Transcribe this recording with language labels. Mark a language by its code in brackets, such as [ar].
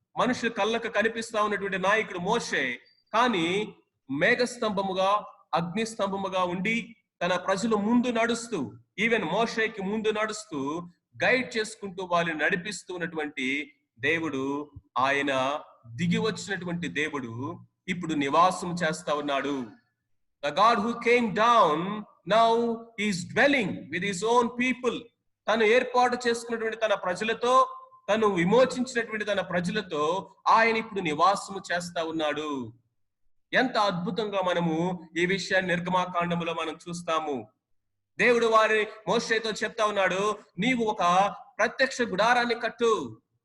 [te] మనుషుల కళ్ళకు కనిపిస్తా ఉన్నటువంటి నాయకుడు మోషే. కానీ మేఘస్తంభముగా, అగ్నిస్తంభముగా ఉండి తన ప్రజలు ముందు నడుస్తూ, ఈవెన్ మోషేకి ముందు నడుస్తూ గైడ్ చేసుకుంటూ వాళ్ళని నడిపిస్తూ ఉన్నటువంటి దేవుడు, ఆయన దిగి వచ్చినటువంటి దేవుడు ఇప్పుడు నివాసం చేస్తా ఉన్నాడు. [en] The God who came down now is dwelling with his own people. [te] తను ఏర్పాటు చేసుకున్నటువంటి తన ప్రజలతో, తను విమోచించినటువంటి తన ప్రజలతో ఆయన ఇప్పుడు నివాసము చేస్తా ఉన్నాడు. ఎంత అద్భుతంగా మనము ఈ విషయాన్ని నిర్గమాకాండములో మనం చూస్తాము. దేవుడు వారి మోషేతో చెప్తా ఉన్నాడు, నీవు ఒక ప్రత్యక్ష గుడారాన్ని కట్టు.